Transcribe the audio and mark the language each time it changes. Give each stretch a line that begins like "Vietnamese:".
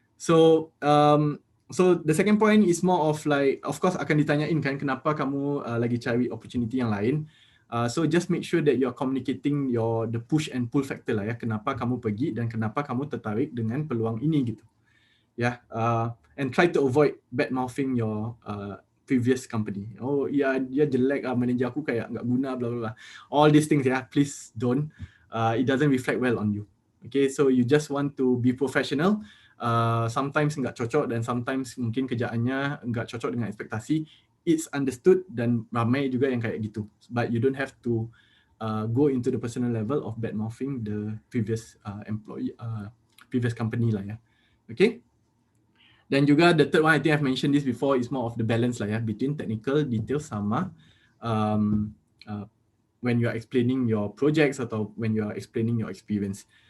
English: So the second point is more of like, of course
Indonesian: akan ditanyain kan kenapa kamu lagi cari opportunity yang lain.
English: So just make sure that you're communicating the push and pull factor
Indonesian: lah ya. Kenapa kamu pergi dan kenapa kamu tertarik dengan peluang ini gitu.
English: Ya, and try to avoid bad mouthing your previous company.
Indonesian: Oh ya dia jelek, manager aku kayak nggak guna, bla bla bla.
English: All these things ya, please don't. It doesn't reflect well on you. Okay, so you just want to be professional. Sometimes
Indonesian: nggak cocok dan
English: sometimes
Indonesian: mungkin kerjaannya nggak cocok dengan ekspektasi.
English: It's understood
Indonesian: dan ramai juga yang kayak gitu.
English: But you don't have to go into the personal level of bad mouthing the previous employee, previous company
Indonesian: lah ya.
English: Okay.
Indonesian: Dan juga
English: the third one, I think I've mentioned this before, is more of the balance
Indonesian: lah ya
English: between technical details
Indonesian: sama
English: when you are explaining your projects
Indonesian: atau
English: when you are explaining your experience.